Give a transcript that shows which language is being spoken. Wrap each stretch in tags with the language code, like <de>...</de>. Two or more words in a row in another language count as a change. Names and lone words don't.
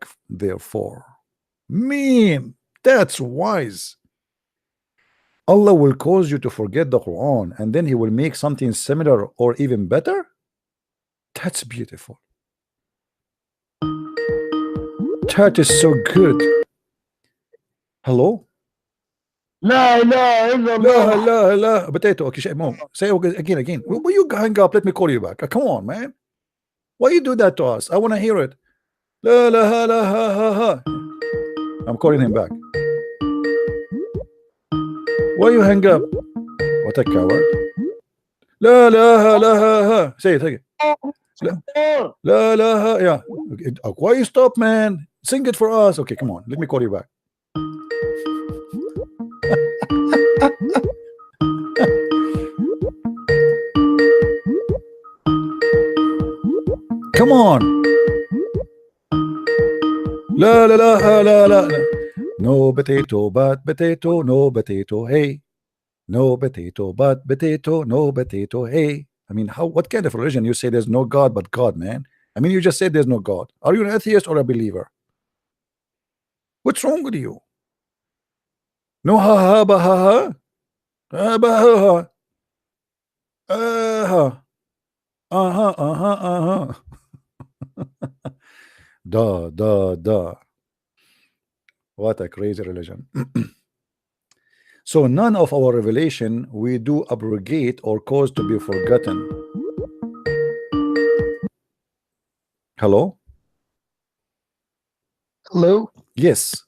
<en>Therefore, that's wise. Allah will cause you to forget the Quran, and then he will make something similar or even better. That's beautiful. That is so good. Hello?</en> <ar>La ilaha illallah.</ar> <en>La. Potato. Okay, Mom. Say again. Will you hang up? Let me call you back. Come on, man. Why you do that to us? I want to hear it. La ha ha. I'm calling him back. Why you hang up? What a coward. La ha. Say it again. La. Yeah. Okay. Why you stop, man? Sing it for us. Okay, come on. Let me call you back. Come on. La. No potato, but potato, no potato, hey. No potato, but potato, no potato, hey. I mean, what kind of religion you say there's no God but God, man? I mean, you just said there's no God. Are you an atheist or a believer? What's wrong with you? No ha ba ha. Ba ha. Uh-huh. Da. What a crazy religion. So none of our revelation we do abrogate or cause to be forgotten. Hello? Hello?</en>